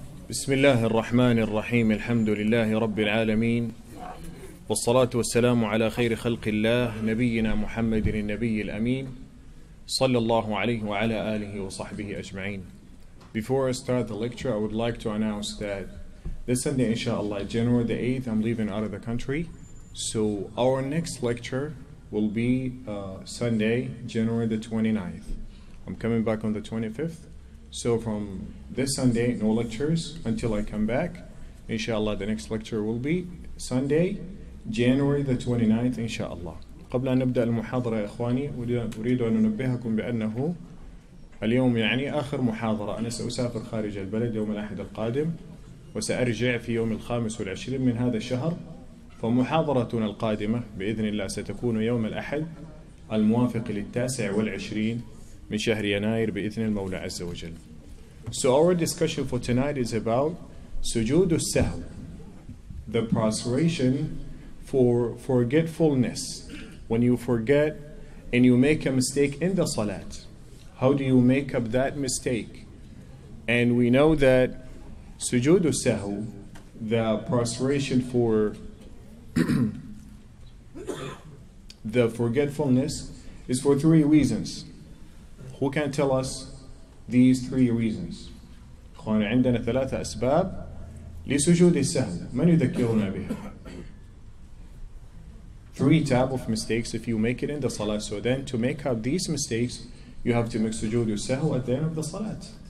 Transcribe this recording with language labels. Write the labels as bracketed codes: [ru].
[ar] بسم الله الرحمن الرحيم الحمد لله رب العالمين والصلاة والسلام على خير خلق الله نبينا محمد النبي الأمين صلى الله عليه وعلى آله وصحبه أجمعين. [en] Before I start the lecture, I would like to announce that this Sunday, inshallah, January the 8th, I'm leaving out of the country. So our next lecture will be Sunday, January the 29th. I'm coming back on the 25th. So from this Sunday, no lectures until I come back. Inshallah, the next lecture will be Sunday, January the 29th, inshallah. [ar] قبل أن نبدأ المحاضرة يا إخواني أريد أن أنبهكم بأنه اليوم يعني آخر محاضرة. أنا سأسافر خارج البلد يوم الأحد القادم وسأرجع في يوم 25 من هذا الشهر. فمحاضرتنا القادمة بإذن الله ستكون يوم الأحد الموافق 29 من شهر يناير بإذن المولى عز وجل. [en] So our discussion for tonight is about سجود السهو, the prostration for forgetfulness. When you forget and you make a mistake in the salat, how do you make up that mistake? And we know that سجود السهو, the prostration for the forgetfulness, is for 3 reasons. Who can tell us these 3 reasons? [ar] إخواني عندنا 3 أسباب لسجود السهو. من يذكرنا بها؟ [en] 3 types of mistakes if you make it in the salah. So then to make up these mistakes, you have to make سجود السهو at the end of the salat.